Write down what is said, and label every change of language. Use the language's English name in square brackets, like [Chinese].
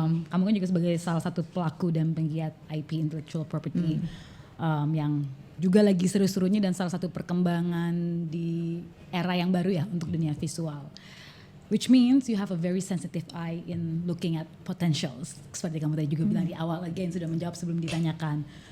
[Indonesian] Kamu kan juga sebagai salah satu pelaku dan penggiat IP intellectual property yang juga lagi seru-serunya dan salah satu perkembangan di era yang baru ya untuk dunia visual. [English] Which means you have a very sensitive eye in looking at potentials. [Indonesian] Seperti kamu tadi juga bilang di awal, again sudah menjawab sebelum ditanyakan.